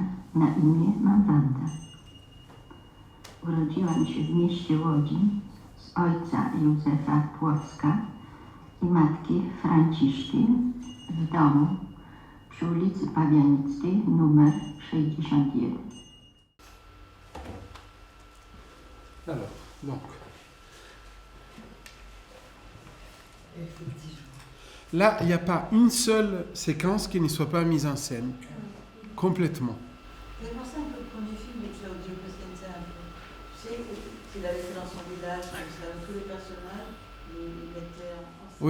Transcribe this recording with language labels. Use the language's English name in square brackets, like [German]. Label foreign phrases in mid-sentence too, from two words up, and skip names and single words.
[Polish] Na imię mam Wanda. Urodziłam się w mieście Łodzi z ojca Józefa Płocka i matki Franciszki w domu przy ulicy Pawianickiej numer 61. [French] Alors, donc. Là, il n'y a pas une seule séquence qui ne soit pas mise en scène. Complètement. C'est pour ça que le premier film de Claudio Cosenzano, tu sais, qu'il avait fait dans son village, comme ça, tous les personnages, il mettait en scène